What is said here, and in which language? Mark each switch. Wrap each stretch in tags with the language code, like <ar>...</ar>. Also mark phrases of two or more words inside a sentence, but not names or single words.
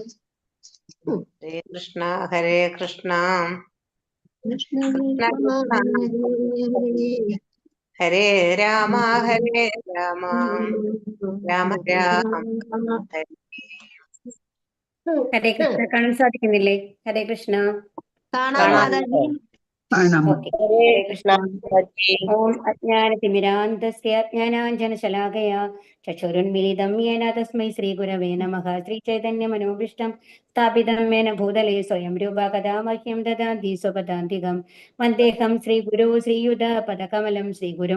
<sa>ഹരേ കൃഷ്ണ കൃഷ്ണ കൃഷ്ണ കൃഷ്ണ കൃഷ്ണ കൃഷ്ണ ഹരേ ഹരേ രാമ രാമ രാമ രാമ ഹരേ. ഹരേ കൃഷ്ണ</sa> <ml>കാണാൻ സാധിക്കുന്നില്ലേ?</ml> <sa>ഹരേ കൃഷ്ണ</sa> <ml>കാണാം മാതാജി. ഓക്കെ.</ml> <sa>ഹരേ ഹരേ കൃഷ്ണ കൃഷ്ണ. ഓം അജ്ഞാനതിമിരാന്തസ്യ ജ്ഞാനാഞ്ജനശലാകയാ ചക്ഷുരുന്മിലിതം യേന തസ്മൈ ശ്രീഗുരവേ നമഃ. ശ്രീചൈതന്യമനോഭീഷ്ടം സ്ഥാപിതം യേന ഭൂതലേ സ്വയം രൂപ കഥാ മഹ്യം ദദാതി സ്വപദാന്തികം വന്ദേഹം ശ്രീഗുരോ ശ്രീയുതപദകമലം ശ്രീഗുരും</sa>